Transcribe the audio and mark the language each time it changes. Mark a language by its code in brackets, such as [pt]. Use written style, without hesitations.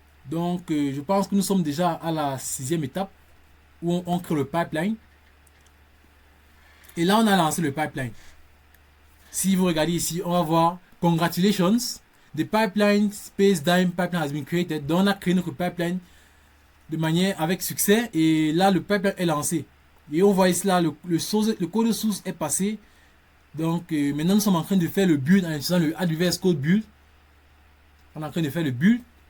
[fr] Donc, je pense que nous sommes déjà à la 6e étape où on crée le pipeline. Et là, on a lancé le pipeline. Si vous regardez ici, on va voir [en] Congratulations. The pipeline Space Dime pipeline has been created. [fr] Donc, on a créé notre pipeline de manière avec succès. Et là, le pipeline est lancé. Et on voit ici là, le code source est passé. Donc, maintenant, nous sommes en train de faire le build en utilisant le AWS Code Build. On est en train de faire le build.